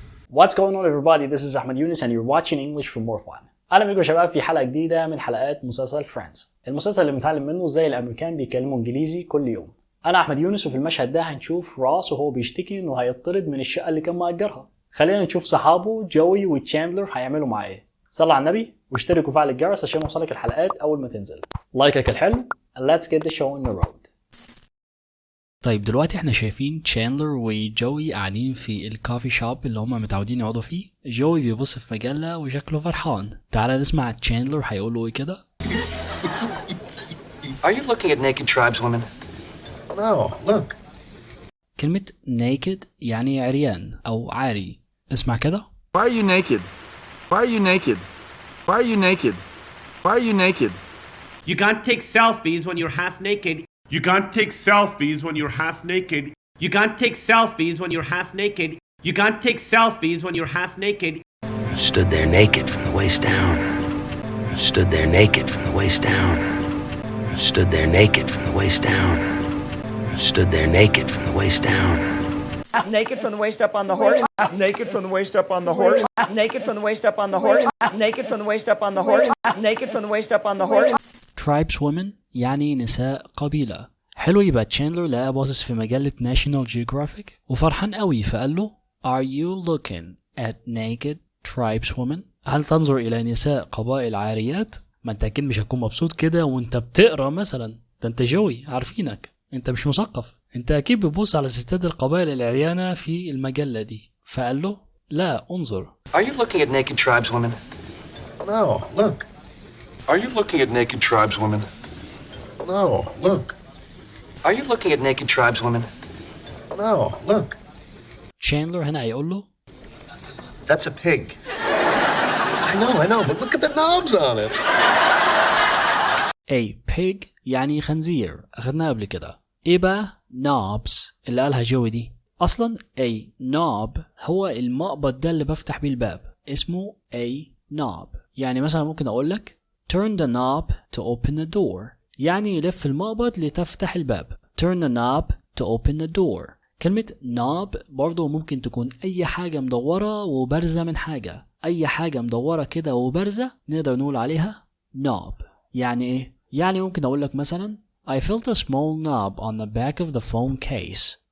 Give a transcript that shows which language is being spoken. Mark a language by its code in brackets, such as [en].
[en] What's going on everybody? This is Ahmed Yunus and you're watching English for more fun. [ar] اهلا بيكم يا شباب في حلقه جديده من حلقات مسلسل Friends. المسلسل اللي بنتعلم منه ازاي الامريكان بيتكلموا انجليزي كل يوم. انا احمد يونس وفي المشهد ده هنشوف راس وهو بيشتكي انه هيطرد من الشقه اللي كان مأجرها. خلينا نشوف صحابه جوي وتشاندلر هيعملوا معاه ايه. صلوا على النبي واشتركوا وفعل الجرس عشان يوصلك الحلقات اول ما تنزل. لايكك الحلو [en] and let's get the show on the road. [ar] طيب دلوقتي احنا شايفين تشاندلر وجوي قاعدين في الكافي شوب اللي هما متعودين يقعدوا فيه. جوي بيبص في مجلة وشكله فرحان. تعالى نسمع تشاندلر هيقوله ايه كده. [en] Are you looking at naked tribeswomen? No, look. [ar] كلمة naked يعني عريان أو عاري. اسمع كده. [en] Why are you naked? Why are you naked? Why are you naked? Why are you naked? You can't take selfies when you're half naked. You can't take selfies when you're half naked. You can't take selfies when you're half naked. You can't take selfies when you're half naked. Stood there naked from the waist down. Stood there naked from the waist down. Stood there naked from the waist down. Stood there naked from the waist down. Naked from the waist up on the horse. Naked from the waist up on the horse. Naked from the waist up on the horse. Naked from the waist up on the horse. Naked from the waist up on the horse. [ar] tribeswomen يعني نساء قبيلة. حلو. يبقى تشاندلر لقى باصص في مجلة ناشونال جيوغرافيك وفرحان قوي فقال له [en] Are you looking at naked tribeswomen؟ [ar] هل تنظر إلى نساء قبائل عاريات؟ ما انت أكيد مش هتكون مبسوط كده وانت بتقرأ مثلا. ده انت جوي عارفينك، انت مش مثقف، انت أكيد بتبص على ستات القبائل العريانة في المجلة دي. فقال له لا انظر. [en] Are you looking at naked tribeswomen? No, look. Are you looking at naked tribeswomen? No, look. Are you looking at naked tribeswomen? No, look. [ar] تشاندلر هنا هيقول له [en] That's a pig. I know, but look at the knobs on it. [ar] A pig يعني خنزير، أخدناها قبل كده. إيه بقى knobs اللي قالها جوي دي؟ أصلا a knob هو المقبض ده اللي بفتح بيه الباب، اسمه a knob. يعني مثلا ممكن أقول لك [en] turn the knob to open the door، [ar] يعني يلف المقبض لتفتح الباب. [en] turn the knob to open the door. [ar] كلمة knob برضو ممكن تكون أي حاجة مدورة وبارزة من حاجة. أي حاجة مدورة كده وبارزة نقدر نقول عليها knob. يعني إيه؟ يعني ممكن أقول لك مثلا [en] I felt a small knob on the back of the phone case.